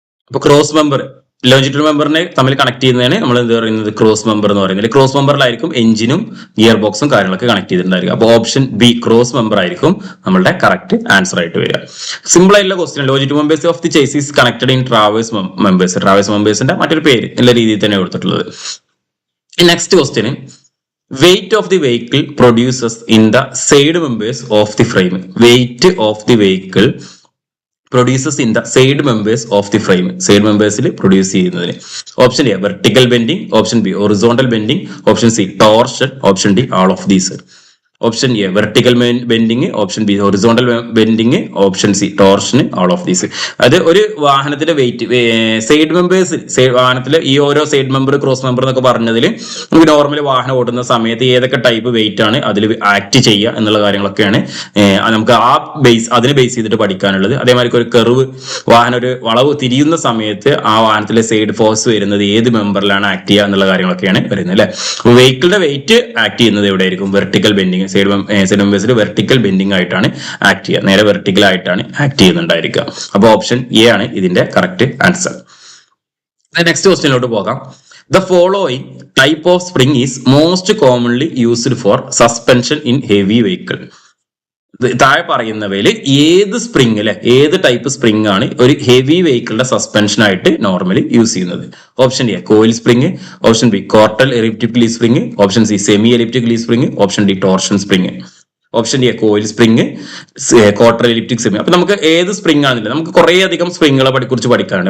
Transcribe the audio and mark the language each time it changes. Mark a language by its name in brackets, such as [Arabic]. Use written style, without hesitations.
[Malayalam] അപ്പൊ cross member longitudinal മെമ്പറിനെ തമ്മിൽ connect ചെയ്യുന്നതിന് നമ്മൾ എന്ത് പറയുന്നത്, ക്രോസ് മെമ്പർ എന്ന് പറയുന്നത്. ക്രോസ് മെമ്പറിലായിരിക്കും എഞ്ചിനും ഗിയർ ബോക്സും കാര്യങ്ങളൊക്കെ കണക്ട് ചെയ്തിട്ടുണ്ടായിരിക്കും. അപ്പൊ ഓപ്ഷൻ ബി ക്രോസ് മെമ്പർ ആയിരിക്കും നമ്മളുടെ കറക്റ്റ് ആൻസർ ആയിട്ട് വരിക. സിമ്പിൾ ആയിട്ടുള്ള question. Longitudinal members of the chassis connected in traverse മെമ്പേഴ്സിന്റെ മറ്റൊരു പേര് എന്ന രീതിയിൽ തന്നെ കൊടുത്തിട്ടുള്ളത്. Next question, [English] weight of the vehicle produces in the side members of the frame. Weight of the vehicle produces in the side members of the frame. Side members produce [Malayalam] ചെയ്യുന്നതിന്. Option A vertical bending, option B horizontal bending, option C torsion, option D all of these. Option A vertical bending, option B horizontal bending, option C torsion, all of these. അത് ഒരു വാഹനത്തിന്റെ wait side members, വാഹനത്തിലെ ഈ ഓരോ side member cross member എന്നൊക്കെ പറഞ്ഞതിൽ നമുക്ക് normally വാഹനം ഓടുന്ന സമയത്ത് ഏതൊക്കെ ടൈപ്പ് വെയിറ്റ് ആണ് അതിൽ ആക്ട് ചെയ്യുക എന്നുള്ള കാര്യങ്ങളൊക്കെയാണ് നമുക്ക് അതിനെ ബേസ് ചെയ്തിട്ട് പഠിക്കാനുള്ളത്. അതേമാതിരി ഒരു കർവ്, വാഹനം ഒരു വളവ് തിരിയുന്ന സമയത്ത് ആ വാഹനത്തിലെ സൈഡ് ഫോഴ്സ് വരുന്നത് ഏത് മെമ്പറിലാണ് ആക്ട് ചെയ്യുക എന്നുള്ള കാര്യങ്ങളൊക്കെയാണ് വരുന്നത് അല്ലെ. വെഹിക്കിളിന്റെ വെയിറ്റ് ആക്ട് ചെയ്യുന്നത് എവിടെയായിരിക്കും, vertical bending. Side മെമ്പേഴ്സിൽ vertical bending ആയിട്ടാണ് ആക്ട് ചെയ്യുക, നേരെ വെർട്ടിക്കൽ ആയിട്ടാണ് ആക്ട് ചെയ്യുന്നുണ്ടായിരിക്കുക. അപ്പൊ ഓപ്ഷൻ എ ആണ് ഇതിന്റെ കറക്റ്റ് ആൻസർ. നെക്സ്റ്റ് ക്വസ്റ്റ്യനിലോട്ട് പോകാം. [English] The following type of spring is most commonly used for suspension in heavy vehicle. [Malayalam] താഴെ പറയുന്നവയിൽ ഏത് സ്പ്രിംഗ് ഏത് ടൈപ്പ് സ്പ്രിംഗ് ആണ് ഒരു ഹെവി വെഹിക്കിളിന്റെ സസ്പെൻഷൻ ആയിട്ട് നോർമലി യൂസ് ചെയ്യുന്നത്? Option A coil spring, option B കോർട്ടൽ elliptic leaf spring, option C semi elliptic leaf spring, option D torsion spring. Option A coil spring, quarter elliptic spring. അപ്പൊ നമുക്ക് ഏത് spring ആണെന്നില്ല, നമുക്ക് കുറെ അധികം സ്പ്രിങ്ങുകളെ കുറിച്ച് പഠിക്കാറുണ്ട്.